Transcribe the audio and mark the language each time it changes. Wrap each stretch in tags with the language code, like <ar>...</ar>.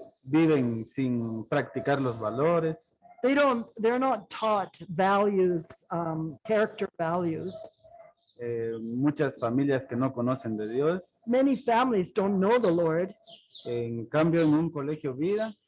<es>viven sin practicar los valores.</es> <en>they're not taught values, character values.</en> <es>Muchas familias que no conocen de Dios.</es> <en>Many families don't know the Lord,</en> <es>En cambio, en un colegio Vida,</es>